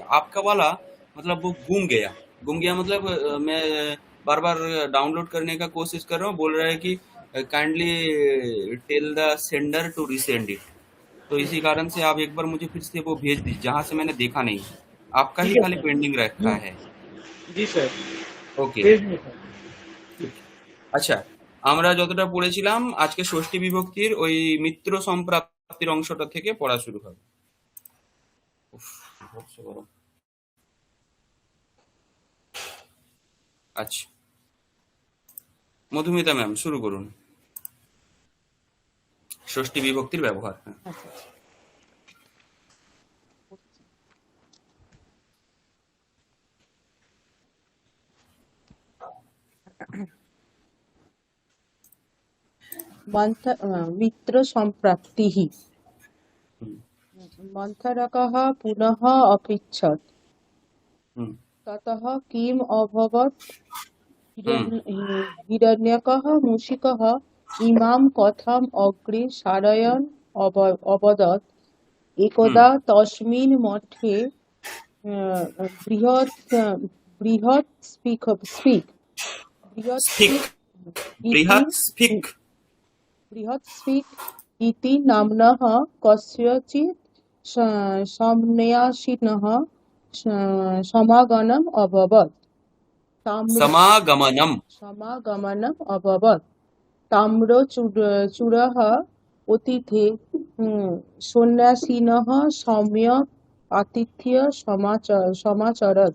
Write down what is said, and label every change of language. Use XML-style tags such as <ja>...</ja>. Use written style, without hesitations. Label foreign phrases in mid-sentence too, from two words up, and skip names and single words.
<hi>आपका वाला मतलब वो गुम गया मतलब मैं बार बार डाउनलोड करने का कोशिश कर रहा हूँ, बोल रहा है कि</hi> <en>kindly tell the sender to resend it.</en> <hi>तो इसी कारण से आप एक बार मुझे फिर से वो भेज दीजिए, जहाँ से मैंने देखा नहीं। आपका ही ठीक है खाली सर। पेंडिंग रखा है। जी सर,</hi> <bn>ওকে,</bn> <hi>भेज दिए सर।</hi> <bn>আচ্ছা। আমরা যতটা পড়েছিলাম, আজকে ষষ্ঠী বিভক্তির ওই মিত্র সম্প্রাপ্তির অংশটা থেকে পড়া শুরু হবে। উফ, বিভৎস গরম। আচ্ছা, মধুমিতা ম্যাম শুরু করুন। ষষ্ঠী বিভক্তির ব্যবহার। হ্যাঁ। আচ্ছা,</bn> <sa>मित्र सम्प्राप्तिः। হুম मन्थरकः पुनः अपृच्छत्, হুম ततः किम् अभवत्? হুম हिरण्यकः मूषिकः इमां कथाम् अग्रे सारयन् अवदत्। হুম एकदा तस्मिन् मठे बृहत् बृहत् स्पीक् बृहत् স্ফিক, स्पीक् इति বৃহৎ স্ফিক। बृहत् स्पीक् इति नाम्नः कस्यचित् सन्न्यासिनः समागमनम् अभवत्। সমাগমনম। समागमनम् अभवत्। ताम्रचूडः अतिथे सन्न्यासिनः सम्यक् आतिथ्य समाचरत्।</sa>